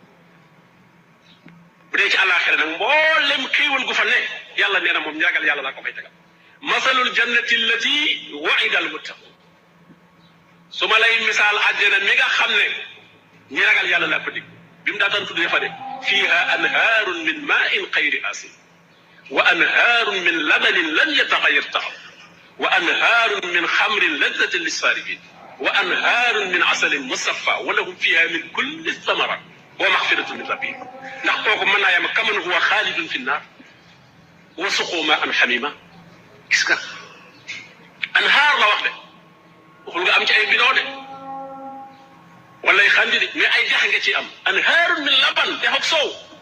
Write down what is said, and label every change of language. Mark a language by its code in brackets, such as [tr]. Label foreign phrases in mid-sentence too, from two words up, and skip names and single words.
[wo] bu dee ci àllaaxira nag mboolem xéewal gu fa ne yàlla nee na moom ñi ragal yàlla laa ko fay tegal [ar] مثل الجنة التي وعد المتقون [wo] su ma lay misaal àjjana mi nga xam ne ñi ragal yàlla laa ko dig bi mu daataan tudd fa de [ar] فيها أنهار من ماء غير آسن وأنهار من لبن لم يتغير طعمه وأنهار من خمر لذة للشاربين وأنهار من عسل مصفى ولهم فيها من كل ثمرات ومغفرة من ربهم [wo] ndax kooku mën naa yem kaman [ar] هو خالد في النار وسقوا ماء حميما [wo] gis nga anhaar la wax de waxul nga am ci ay bidon de wala ay xandi de mais ay dex nga ci am [ar] أنهار من لبن [wo] dex ak soow